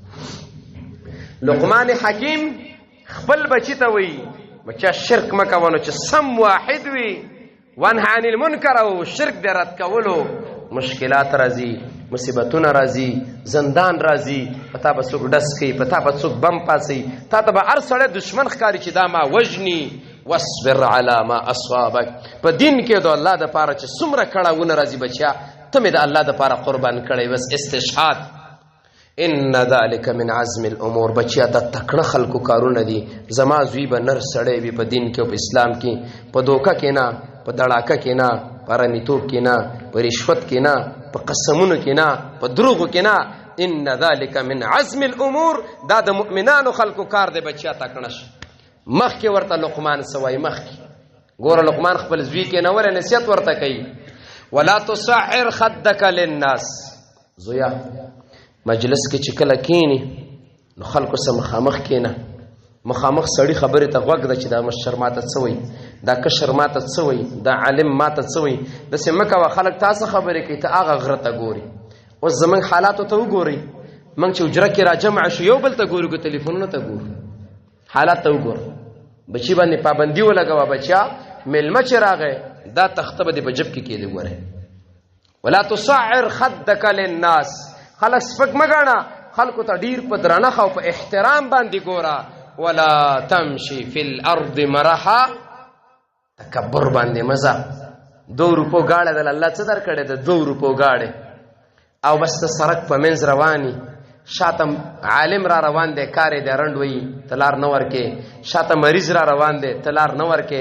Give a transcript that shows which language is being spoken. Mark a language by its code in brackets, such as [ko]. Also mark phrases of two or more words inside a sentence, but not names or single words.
[ps] لقمان حکیم خپل بچی ته وی بچا شرک مه کوه، نو چې سم واحد وي، [ar] وانهی عن المنکر [ps] او شرک دې رد کولو مشکلات راځي، مصیبتونه راځي، زندان راځي، پتا به څوک ډس کوي، پتا به څوک بم پاسي، تا ته به هر سړی دشمن ښکاري چې دا ما وژني. [ar] واصبر علی ما اصابک. [ps] په دین کې د الله دپاره چې څومره کړاوونه راځي بچیا، ته مې د الله دپاره قربان کړی، بس استشهاد. [ar] ان ذلک من عزم الامور. [ps] بچیا د تکړه خلکو کارونه دي. زما زوی به نر سړی وي په دین کې او په اسلام کې، په دوکه کې نه، په دړاکه کې نه، په رمیتوب کې نه، په رشوت کې نه، په قسمونو کې نه، په دروغو کې نه. [ar] ان ذلک من عزم الامور. [ps] دا د مؤمنانو خلکو کار دی. بچیا تکړه شه. مخکې ورته لقمان سوای، مخکې ګوره لقمان خپل زوی کې نور نصیحت ورته کوي، [ar] ولا تصعر خدک للناس. [ps] زویا مجلس کې چې کله کېني نو خلکو سره مخامخ کېنه، مخامخ سړی خبرې ته غوږ ده چې دا مشر ماته څه وایي، دا کشر ماته څه وایي، دا عالم ماته څه وایي. داسې مه کوه خلک تاسو خبرې کوي، ته هغه غره ته ګوري. اوس زموږ حالاتو ته وګورئ، موږ چې حجره کې را جمع شو یو بل ته ګورو، که تلیفونونو ته ګورو، حالات ته وګوره. بچی باندې پابندي ولګوه، بچیا میلمه چې راغی دا تخته به دې په جب کې کېدی. ګورئ [ar] ولا تصعر خدک للناس. [ps] خلک سپک مه ګاڼه، خلکو ته ډیر په درنښت او په احترام باندې ګوره. [ar] ولا تمشي فی الارض مرحا. [ps] تکبر باندې مزه. 2 روپو گاړه دل الله څه درکړې ده؟ 2 روپو گاړه او بس ته سړک په منځ رواني، شاته عالم را روان دی، کار یې د رنډ وي تلار نه ورکې، شاته مریض را روان دی تلار نه ورکې.